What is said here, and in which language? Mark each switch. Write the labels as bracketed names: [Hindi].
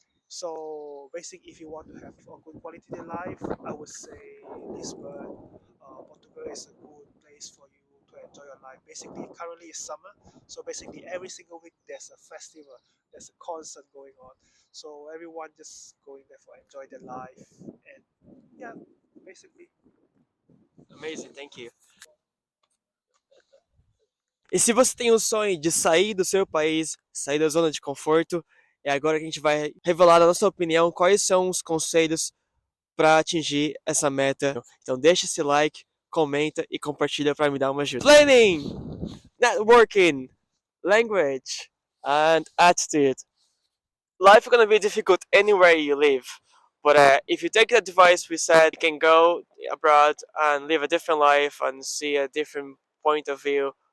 [English] So basically, if you want to have a good quality of life, I would say Lisbon, Portugal is a good place for you to enjoy your life. Basically, currently it's summer, so basically every single week there's a festival, there's a concert going on. So everyone just going there for enjoy their life, and yeah, basically. Amazing, thank you. [Portuguese] E se você tem o sonho de sair do seu país, sair da zona de conforto, é agora que a gente vai revelar a nossa opinião, quais são os conselhos para atingir essa meta. Então deixa esse like, comenta e compartilha para me dar uma ajuda. [English] Planning, networking, language and attitude. Life is gonna be difficult anywhere you live. But if you take the advice we said, you can go abroad and live a different life and see a different point of view.